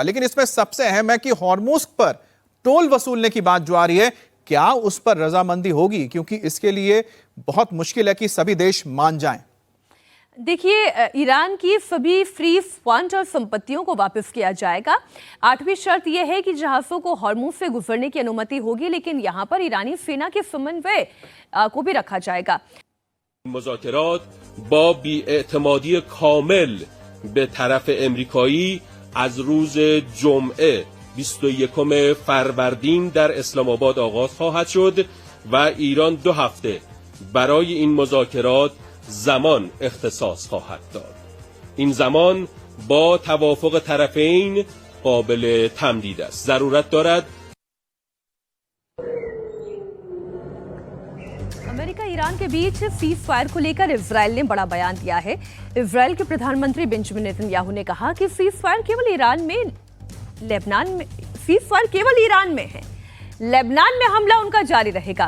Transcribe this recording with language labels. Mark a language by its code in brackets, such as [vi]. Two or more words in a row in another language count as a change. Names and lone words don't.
[hi] लेकिन इसमें सबसे अहम है कि हॉर्मुज पर टोल वसूलने की बात जो आ रही है, क्या उस पर रजामंदी होगी, क्योंकि इसके लिए बहुत मुश्किल है कि सभी देश मान जाएं। देखिए, ईरान की सभी [en] free fund [hi] और संपत्तियों को वापस किया जाएगा। 8वीं शर्त यह है कि जहाजों को हॉर्मुज से गुजरने की अनुमति होगी, लेकिन यहां पर ईरानी सेना के समन्वय को भी रखा जाएगा। [fa] مذاکرات با بی‌اعتمادی کامل به طرف امریکایی از روز جمعه 21 فروردین در اسلام آباد آغاز خواهد شد و ایران 2 هفته برای این مذاکرات زمان اختصاص خواهد داد. این زمان با توافق طرفین قابل تمدید است. ضرورت دارد [hi] अमेरिका ईरान के बीच [en] cease fire [hi] को लेकर इजरायल ने बड़ा बयान दिया है। इजरायल के प्रधानमंत्री बेंजामिन नेतन्याहू ने कहा कि [en] cease fire [hi] केवल ईरान में है, लेबनान में हमला उनका जारी रहेगा।